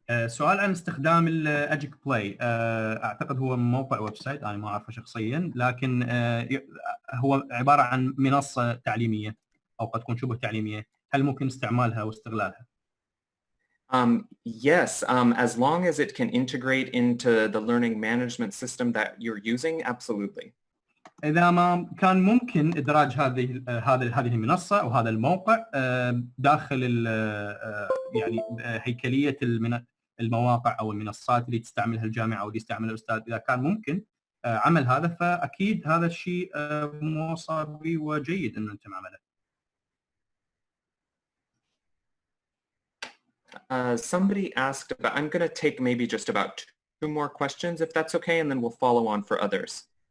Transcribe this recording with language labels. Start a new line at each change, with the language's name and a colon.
Arabic: سؤال عن استخدام الأجيك بلاي. اعتقد هو موقع ويب سايت، انا ما اعرفه شخصيا، لكن هو عباره عن منصه تعليميه او قد تكون شبه تعليميه. هل ممكن استعمالها واستغلالها؟
English: Yes, as long as it can integrate into the learning management system that you're using, absolutely.
Arabic: اذا ما كان ممكن ادراج هذه المنصه او هذا الموقع داخل يعني هيكليه المواقع او المنصات اللي تستعملها الجامعه او اللي يستعملها الاستاذ، اذا كان ممكن عمل هذا فاكيد هذا الشيء موصى به وجيد انه يتم عمله.
English: Somebody asked about, I'm going to take maybe just about 2 more questions if that's okay, and then we'll follow on for others.